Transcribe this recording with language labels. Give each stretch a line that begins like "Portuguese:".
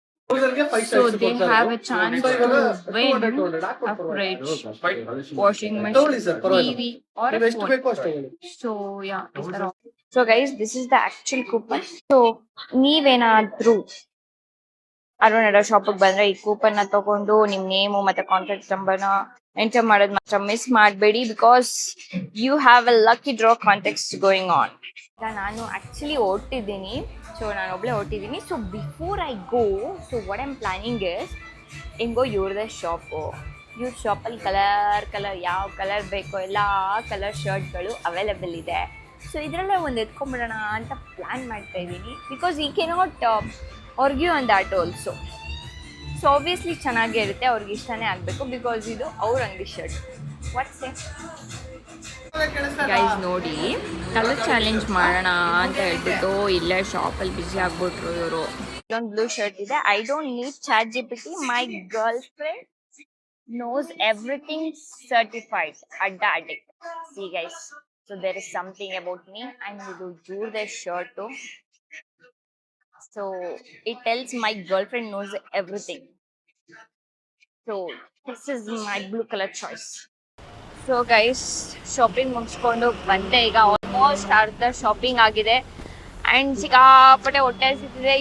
English: So they have a chance to win a fridge, washing machine, TV or a phone. So yeah, so guys, this is the actual coupon.
Kannada: So ನೀವೇನಾದ್ರೂ ಅರುಣ್ ಶಾಪಿಗೆ ಬಂದ್ರೆ ಈ coupon ನ ತಗೊಂಡು ನಿಮ್ name ಮತ್ತೆ contact number ನ enter ಮಾಡೋದು ಮಾತ್ರ ಮಿಸ್ ಮಾಡಬೇಡಿ,
English: Because you have a lucky draw context going on.
Kannada: ನಾನು ಆಕ್ಚುಲಿ ಓಡ್ತಿದ್ದೀನಿ, ಸೊ ನಾನು ಒಬ್ಳೆ ಓಡ್ತಿದ್ದೀನಿ.
English: so before I go, so what I'm planning is
Kannada: ಹೆಂಗೋ ಇವ್ರದೇ ಶಾಪು. ಇವ್ರ ಶಾಪಲ್ಲಿ ಕಲರ್ ಯಾವ ಕಲರ್ ಬೇಕೋ ಎಲ್ಲ ಕಲರ್ ಶರ್ಟ್ಗಳು ಅವೈಲೇಬಲ್ ಇದೆ. ಸೊ ಇದರಲ್ಲೇ ಒಂದು ಎತ್ಕೊಂಡ್ಬಿಡೋಣ ಅಂತ ಪ್ಲ್ಯಾನ್ ಮಾಡ್ತಾ ಇದ್ದೀನಿ,
English: Because I cannot argue on that also.
Kannada: So obviously ಚೆನ್ನಾಗೇ ಇರುತ್ತೆ, ಅವ್ರಿಗೆ ಇಷ್ಟನೇ ಆಗಬೇಕು, ಬಿಕಾಸ್ ಇದು ಅವ್ರ ಅಂಗಡಿ ಶರ್ಟ್. ವಾಟ್ಸ್ ಗೈಸ್ ನೋಡಿ, ಕಲರ್ ಚಾಲೆಂಜ್ ಮಾಡೋಣ ಅಂತ ಹೇಳ್ಬಿಟ್ಟು ಇಲ್ಲೇ ಶಾಪಲ್ಲಿ ಬಿಸಿ ಆಗ್ಬಿಟ್ರು ಇವರು. ಇಲ್ಲೊಂದು ಬ್ಲೂ ಶರ್ಟ್ ಇದೆ.
English: I don't need chat GPT, my girlfriend knows everything, certified adda addict. See guys, so there is something about me and
Kannada: idu ivrde
English: shirt. So it tells my girlfriend knows everything. So this is my blue color choice. So guys, shopping
Kannada: ಮುಗಿಸ್ಕೊಂಡು ಬಂದೆ. ಈಗ almost ಅರ್ಧ shopping ಆಗಿದೆ and ಸಿಕ್ಕಾಪಟ್ಟೆ ಹೊಟ್ಟೆ ಹಸಿತಿದೆ.